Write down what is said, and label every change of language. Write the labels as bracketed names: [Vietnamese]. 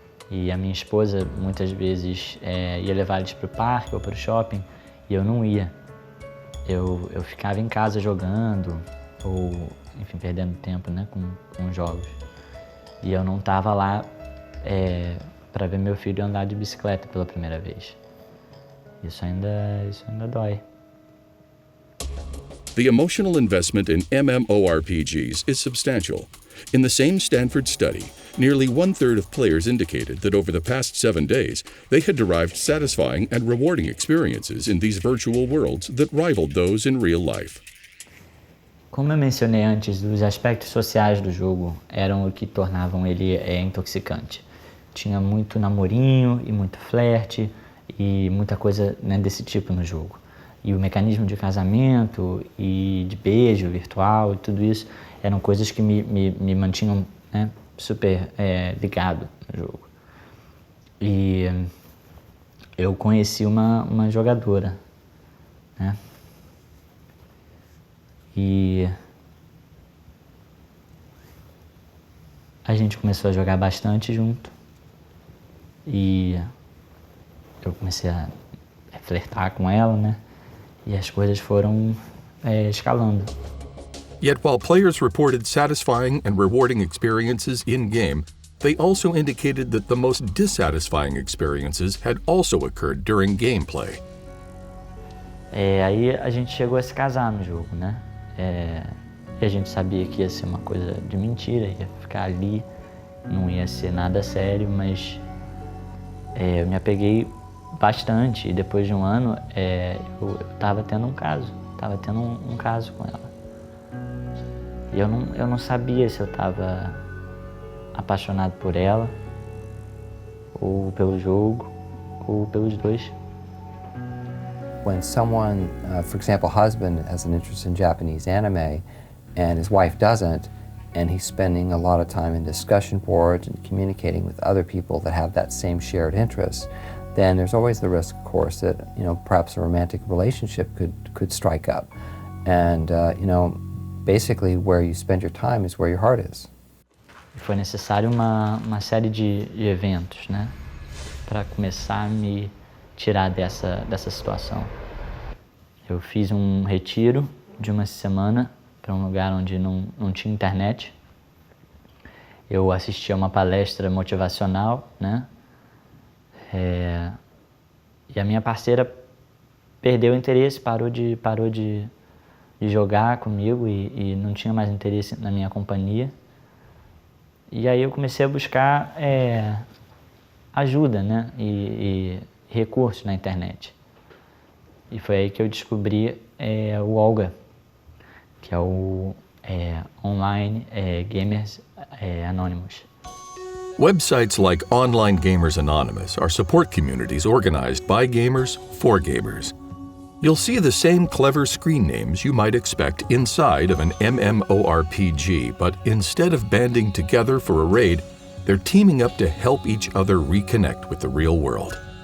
[Portuguese] E a minha esposa, muitas vezes, ia levar eles para o parque ou para o shopping, e eu não ia. Eu ficava em casa jogando, ou, enfim, perdendo tempo, né, com jogos. E eu não estava lá para ver meu filho andar de bicicleta pela primeira vez. Isso ainda dói. [English] The emotional investment in MMORPGs is substantial. In the same Stanford study, nearly 1/3 of players indicated that over the past 7 days, they had derived satisfying and rewarding experiences in these virtual worlds that rivaled those in real life. [Portuguese] Como eu mencionei antes, os aspectos sociais do jogo eram o que tornavam ele intoxicante. Tinha muito namorinho e muito flerte e muita coisa, né, desse tipo no jogo. E o mecanismo de casamento e de beijo virtual e tudo isso eram coisas que me mantinham, né, super ligado no jogo. E eu conheci uma jogadora, né? E a gente começou a jogar bastante junto. E eu comecei a flertar com ela, né? E as coisas foram escalando. [English] Yet while players reported satisfying and rewarding experiences in-game, they also indicated that the most dissatisfying experiences had also occurred during gameplay. [Portuguese] Aí a gente chegou a se casar no jogo, né? E a gente sabia que ia ser uma coisa de mentira, ia ficar ali, não ia ser nada sério, mas eu me apeguei bastante, e depois de um ano eu estava tendo um caso, com ela. E eu não sabia se eu estava apaixonado por ela, ou pelo jogo, ou pelos dois. [English] When someone, for example, husband has an interest in Japanese anime and his wife doesn't, and he's spending a lot of time in discussion boards and communicating with other people that have that same shared interest, then there's always the risk, of course, that, you know, perhaps a romantic relationship could strike up. And, you know, basically where you spend your time is where your heart is. [Portuguese] Foi necessário uma série de eventos, né, para começar a me tirar dessa situação. Eu fiz um retiro de uma semana para um lugar onde não tinha internet, eu assisti a uma palestra motivacional, né? E a minha parceira perdeu o interesse, parou de jogar comigo e não tinha mais interesse na minha companhia. E aí eu comecei a buscar ajuda, né? E recursos na internet. E foi aí que eu descobri o Olga, que é o Online Gamers Anonymous. [English] Websites like Online Gamers Anonymous are support communities organized by gamers for gamers. You'll see the same clever screen names you might expect inside of an MMORPG, but instead of banding together for a raid, they're teaming up to help each other reconnect with the real world.